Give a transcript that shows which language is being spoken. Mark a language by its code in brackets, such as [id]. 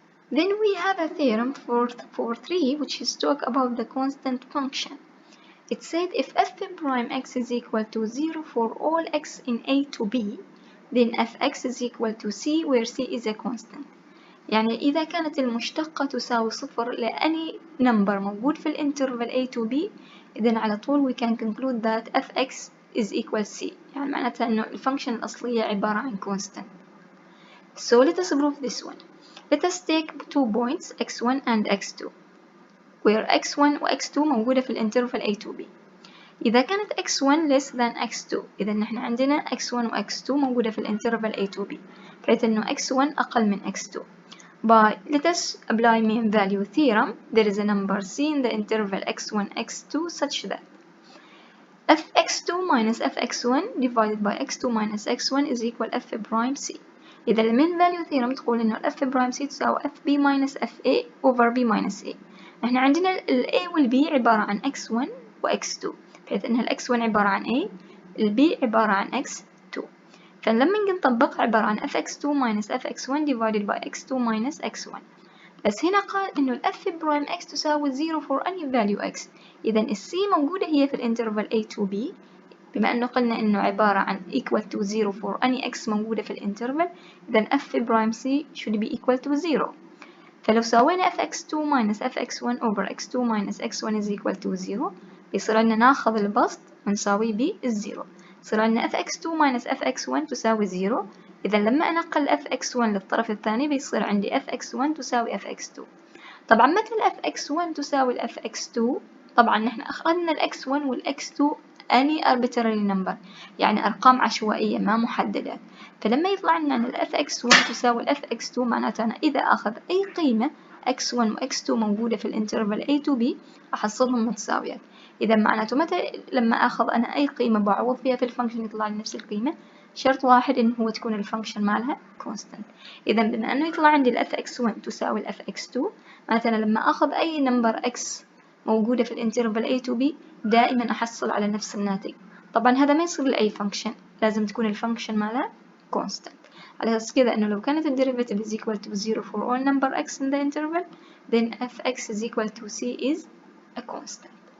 [en] Then we have a theorem for 3, which is talk about the constant function. It said if f prime x is equal to 0 for all x in a to b, then fx is equal to c, where c is a constant. [ar] يعني إذا كانت المشتقة تساوي صفر لأي number موجود في الانترفال a to b، إذن على طول [en] we can conclude that fx is equal c. [ar] يعني معناتها إنه الفانكشن الأصلية عبارة عن constant. [en] So let us prove this one. Let us take 2 points x1 and x2 where x1 و x2 [ar] موجودة في الانترفال [en] a to b. [ar] إذا كانت x1 [en] less than [ar] x2، إذا نحن عندنا x1 و x2 موجودة في الانترفال a to b، بحيث إنه x1 أقل من x2. [en] By let us apply mean value theorem, there is a number c in the interval x1 x2 such that fx2 minus fx1 divided by x2 minus x1 is equal f prime c. [ar] إذا المين value theorem تقول إنه f prime c تساوي fb minus fa over b minus a. إحنا عندنا ال a وال b عبارة عن x1 و x2، بحيث إن ال x1 عبارة عن a، ال b عبارة عن x2. فلما نجي نطبق عبارة عن fx2 minus fx1 divided by x2 minus x1. بس هنا قال إنه ال f prime x تساوي 0 [en] for any value x. [ar] إذا ال c موجودة هي في الانترفال a to b، بما أنه قلنا إنه عبارة عن [en] equal to 0 for any x [ar] موجودة في الانترفال، إذا [en] f prime c should be equal to 0. [ar] فلو سوينا fx2 minus fx1 over x2 minus x1 [en] is equal to 0، [ar] بيصير لنا ناخذ البسط ونساويه بالزيرو. يصير عندنا fx2 minus fx1 تساوي 0. إذا لما أنقل fx1 للطرف الثاني بيصير عندي fx1 تساوي fx2. طبعا متى fx1 تساوي fx2؟ طبعا نحن أخذنا x1 والx2 [en] any arbitrary number، [ar] يعني أرقام عشوائية ما محددة. فلما يطلع لنا fx1 تساوي fx2 معناته أنا إذا أخذ أي قيمة x1 و x2 موجودة في الانترفال a to b أحصلهم متساويات. إذا معناته متى لما أخذ أنا أي قيمة بعوض فيها في الفانكشن يطلع لي نفس القيمة، شرط واحد إنه هو تكون الفانكشن مالها constant. إذا بما إنه يطلع عندي ال fx1 تساوي ال fx2، معناته أنا لما أخذ أي نمبر x موجودة في الانترفال a to b دائما أحصل على نفس الناتج. طبعا هذا ما يصير لأي فانكشن، لازم تكون الفانكشن مالها constant. على أساس كذا إنه لو كانت الديريفيتيف [en] is equal to 0 for all number x in the interval, then fx is equal to c is a constant.